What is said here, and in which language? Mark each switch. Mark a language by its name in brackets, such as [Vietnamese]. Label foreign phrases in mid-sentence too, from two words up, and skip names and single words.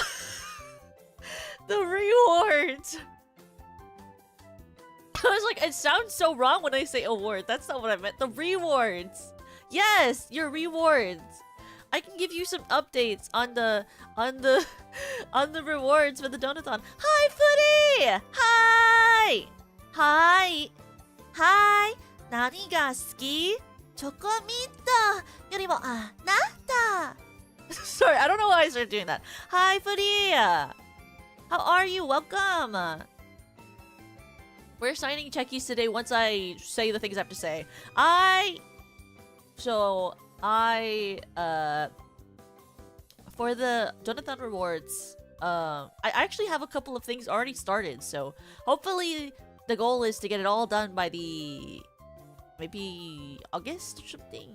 [English] The rewards! I was like, it sounds so wrong when I say award. That's not what I meant. The rewards! Yes! Your rewards! I can give you some updates on the rewards for the Donathon. Hi, Footy! Hi! Hi! Hi! [Japanese] 何が好き? チョコミントよりもあなた [English] Sorry, I don't know why I started doing that. Hi, Footy! How are you? Welcome! We're signing Chekis today once I say the things I have to say. For the Donathon rewards, I actually have a couple of things already started, so hopefully the goal is to get it all done by maybe August or something.